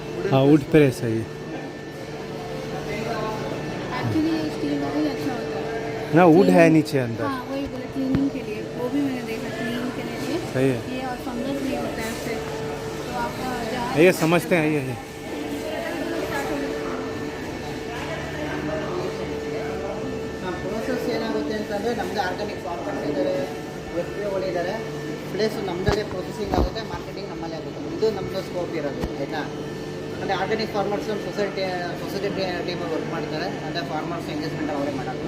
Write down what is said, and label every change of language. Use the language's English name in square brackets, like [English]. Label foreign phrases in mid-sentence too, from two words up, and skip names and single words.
[Hindi] हाँ, [English] wood press [Hindi] है ये। [English] actually steel [Hindi] वाला ही अच्छा होता है ना, वुड है नीचे अंदर। हाँ, वही बोले क्लीनिंग के लिए, वो भी मैंने देखा क्लीनिंग के लिए सही है ये, और फंगस भी होता है उससे, तो आपका जहाँ ये समझते हैं। ये [Kannada] ಪ್ರೋಸೆಸ್ ಏನಾಗುತ್ತೆ ಅಂತಂದರೆ ನಮ್ಮದೇ [English] organic farmers [Kannada] ಇದ್ದಾರೆ, ಎಫ್ ಪಿ ಒಗಳಿದ್ದಾರೆ, ಪ್ಲಸ್ ನಮ್ಮದಲ್ಲೇ ಪ್ರೊಸೆಸಿಂಗ್ ಆಗುತ್ತೆ, ಮಾರ್ಕೆಟಿಂಗ್ ನಮ್ಮಲ್ಲೇ ಆಗುತ್ತೆ. ಇದು ನಮ್ಮದು ಸ್ಕೋಪ್ ಇರೋದು, ಆಯಿತಾ. ಅಂದರೆ [English] organic farmers [Kannada] ನಮ್ಮ ಸೊಸೈಟಿ ಟೀಮಲ್ಲಿ ವರ್ಕ್ ಮಾಡ್ತಾರೆ, ಅಂದರೆ [English] farmers engagement [Kannada] ಅವರೇ ಮಾಡೋದು.